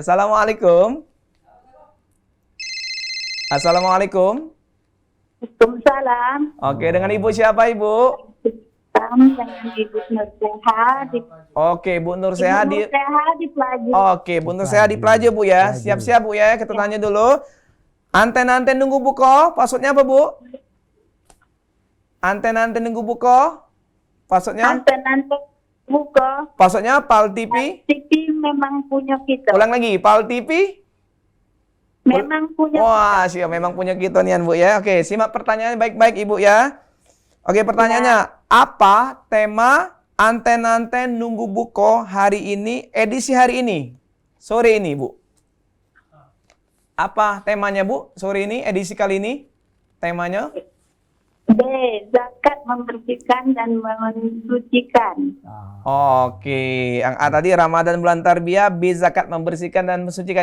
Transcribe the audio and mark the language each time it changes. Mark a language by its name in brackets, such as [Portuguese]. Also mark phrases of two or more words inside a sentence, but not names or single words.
[Indonesian] Assalamualaikum. Assalamualaikum. Waalaikumsalam. Oke, dengan Ibu siapa Ibu? Dengan Ibu Nurseha di Oke, Bu Nur Seha di di Pelaju. Oke, Bu Nur Seha di Pelaju Bu ya. Siap-siap Bu ya, kita tanya dulu. Anten-anten nunggu buko, passwordnya apa Bu? Anten-anten nunggu buko, passwordnya? Anten-anten buka. Passwordnya Pal TV. TV memang punya kita. Ulang lagi, Pal TV. Memang punya. Wah, siap memang punya kita nian Bu ya. Oke, simak pertanyaannya baik-baik Ibu ya. Oke, pertanyaannya, apa tema anten-anten nunggu buko hari ini, edisi hari ini, sore ini Bu? Apa temanya Bu, sore ini, edisi kali ini, temanya? B. Zakat membersihkan dan mensucikan. Oke, yang A tadi Ramadan bulan tarbiyah, B zakat membersihkan dan mensucikan.